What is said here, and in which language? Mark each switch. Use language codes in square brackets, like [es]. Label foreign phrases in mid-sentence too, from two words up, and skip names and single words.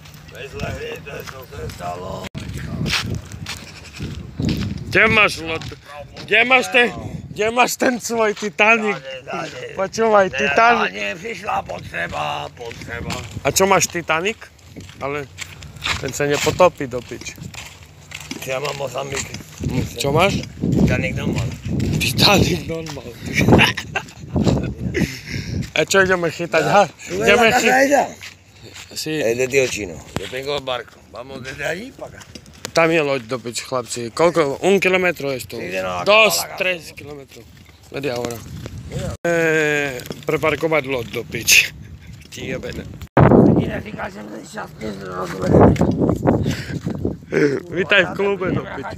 [sk] Kde máš loď? Kde máš ten svoj Titanic? Počúvaj, Titanic. [cs] Přišla potřeba. [sk] A čo máš Titanic? Ale ten sa nepotopí do piči. [cs] Já mám Mozambik. [sk] Čo máš? Titanic normal. Titanic normal. A čo ideme chytať? Ideme chytať. [es] Sí. Es de Tío Chino. Yo tengo el barco. Vamos desde allí para acá. [sk] Tam je loď do piči, chlapci. Koľko? 1 kilometro je to? Dos, 3 kilometrov. [es] Media hora. [sk] Preparkovať loď do piči. Ti jebene. Vítaj v klube do piči.